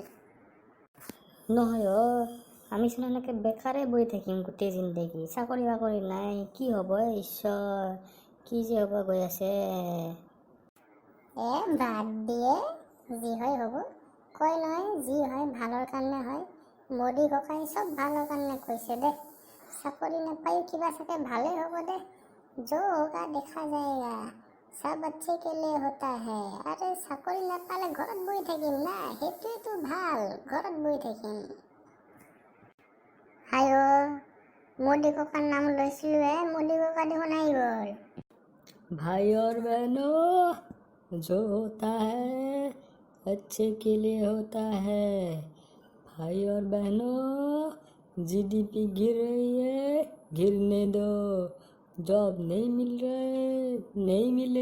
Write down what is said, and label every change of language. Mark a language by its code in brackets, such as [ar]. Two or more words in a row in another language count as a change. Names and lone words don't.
[as] নহয় আমি চোন এনেকৈ বেকাৰে বহি থাকিম গোটেই জিন্দগী, চাকৰি বাকৰি নাই, কি হ'ব ঈশ্বৰ, কি যে হ'ব গৈ আছে। বাদ দিয়ে, যি হয় হ'ব। কয় নহয়, যি হয় ভালৰ কাৰণে হয়। মোদী ককাই চব ভালৰ কাৰণে কৈছে দে। চাকৰি নাপায়ো কিবা চাগে ভালেই হ'ব দে। [hi] जो होगा देखा जाएगा, सब अच्छे के लिए होता है। [as] আৰে চাকৰি নাপালে ঘৰত বহি থাকিম না, সেইটোৱেতো ভাল, ঘৰত বহি থাকিম। হায় মোদী ককাৰ নাম লৈছিলোঁহে, মোদী ককা দেখোন আহি গ'ল। [hi] भाई और बहनों, जो होता है अच्छे के लिए होता है। भाई और बहनों, जीडीपी गिर रही है, गिरने दो। जॉब नहीं मिल रहे, नहीं मिले।